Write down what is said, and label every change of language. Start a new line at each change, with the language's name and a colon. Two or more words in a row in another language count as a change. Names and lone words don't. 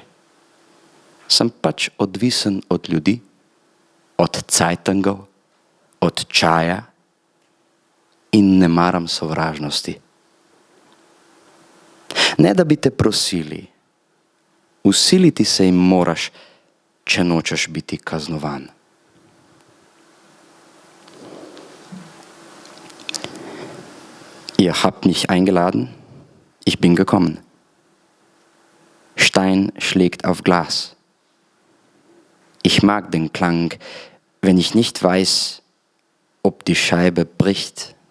Slovenian: Sem pač odvisen od ljudi, od cajtangov, od čaja in ne maram sovražnosti. Ne da bi te prosili, usiliti se jim moraš, če nočeš biti kaznovan.
German: Ihr habt mich eingeladen, ich bin gekommen. Stein schlägt auf Glas. Ich mag den Klang, wenn ich nicht weiß, ob die Scheibe bricht.